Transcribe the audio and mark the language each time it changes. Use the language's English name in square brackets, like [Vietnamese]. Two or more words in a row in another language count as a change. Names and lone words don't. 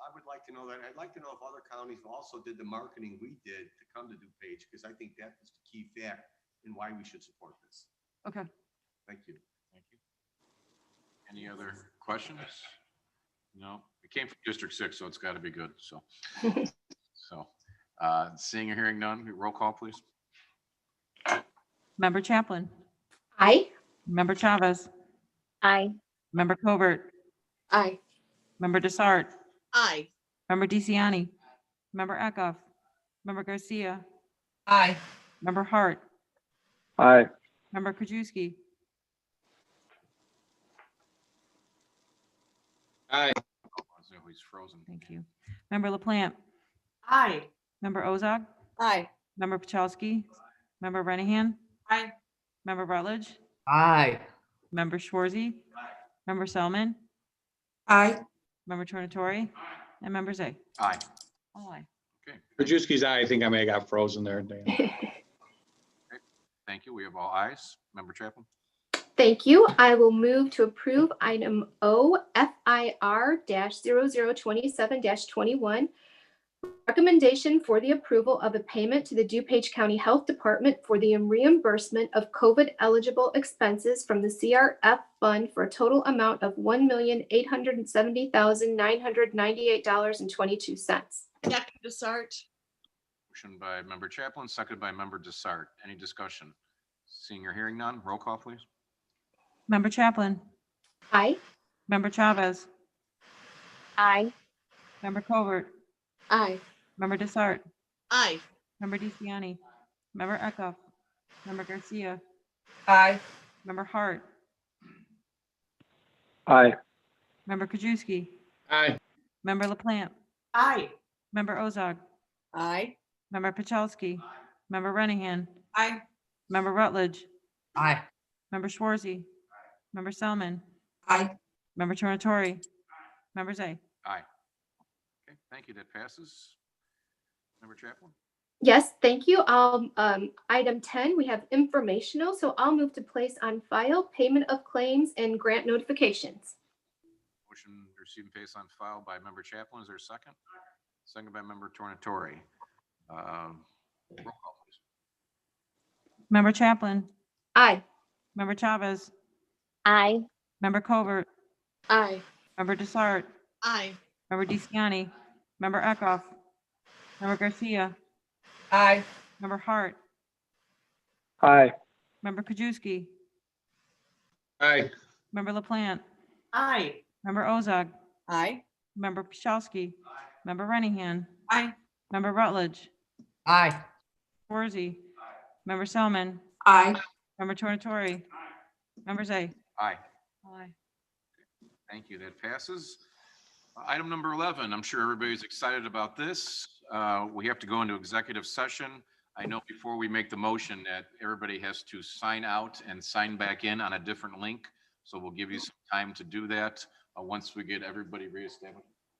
[English] I would like to know that. I'd like to know if other counties also did the marketing we did to come to DuPage, because I think that is the key fact in why we should support this. Okay. Thank you. Thank you. Any other questions? No, it came from District 6, so it's got to be good. So, seeing or hearing none, roll call, please. Member Chaplin. Aye. Member Chavez. Aye. Member Covert. Aye. Member Desart. Aye. Member DeCiani. Member Eckhoff. Member Garcia. Aye. Member Hart. Aye. Member Krajewski. Aye. He's frozen. Thank you. Member LaPlante. Aye. Member Ozog. Aye. Member Pachowski. Member Renahan. Aye. Member Rutledge. Aye. Member Schwarzy. Member Selman. Aye. Member Tornatori. And Member Zay. Aye. All aye. Okay. Krajewski's aye. I think I may have got frozen there, Dan. Thank you. We have all ayes. Member Chaplin. Thank you. I will move to approve item O FIR-0027-21. Recommendation for the approval of a payment to the DuPage County Health Department for the reimbursement of COVID eligible expenses from the CRF fund for a total amount of $1,870,998.22. Dr. Desart. Motion by Member Chaplin, seconded by Member Desart. Any discussion? Seeing or hearing none, roll call, please. Member Chaplin. Aye. Member Chavez. Aye. Member Covert. Aye. Member Desart. Aye. Member DeCiani. Member Eckhoff. Member Garcia. Aye. Member Hart. Aye. Member Krajewski. Aye. Member LaPlante. Aye. Member Ozog. Aye. Member Pachowski. Member Renahan. Aye. Member Rutledge. Aye. Member Schwarzy. Member Selman. Aye. Member Tornatori. Member Zay. Aye. Okay, thank you. That passes. Member Chaplin. Yes, thank you. Item 10, we have informational, so I'll move to place on file payment of claims and grant notifications. Motion to receive and place on file by Member Chaplin. Is there a second? Second by Member Tornatori. Roll call, please. Member Chaplin. Aye. Member Chavez. Aye. Member Covert. Aye. Member Desart. Aye. Member DeCiani. Member Eckhoff. Member Garcia. Aye. Member Hart. Aye. Member Krajewski. Aye. Member LaPlante. Aye. Member Ozog. Aye. Member Pachowski. Member Renahan. Aye. Member Rutledge. Aye. Schwarzy. Member Selman. Aye. Member Tornatori. Member Zay. Aye. Aye. Thank you. That passes. Item number 11. I'm sure everybody's excited about this. We have to go into executive session. I know before we make the motion that everybody has to sign out and sign back in on a different link. So we'll give you some time to do that once we get everybody reestablished.